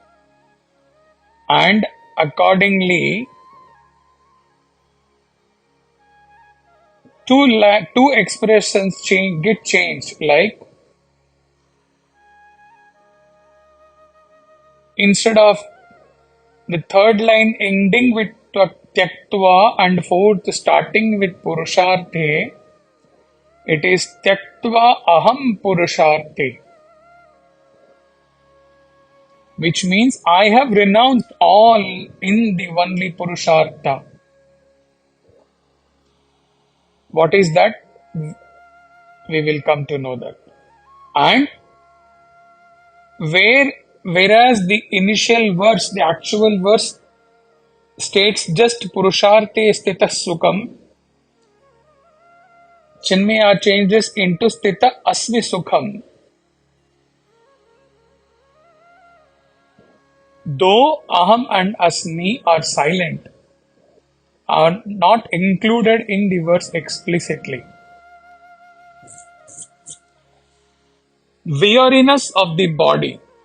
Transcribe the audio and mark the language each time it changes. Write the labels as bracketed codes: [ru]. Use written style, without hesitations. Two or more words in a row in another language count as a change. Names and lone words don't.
[en] and accordingly two expressions get changed, like instead of the third line ending with tattyaktvā and fourth starting with puruṣārthe, it is [sa] तत्त्यक्त्वा अहं पुरुषार्थे, [en] which means I have renounced all in the only puruṣārtha. What is that? We will come to know that. And whereas the initial verse, the actual verse states just [sa] पुरुषार्थे स्थितः सुखम्, [en] Chinmaya changes into [sa] स्थितः अस्मि सुखम्. [en] Though aham and asmi are silent, are not included in the verse explicitly. Weariness of the body.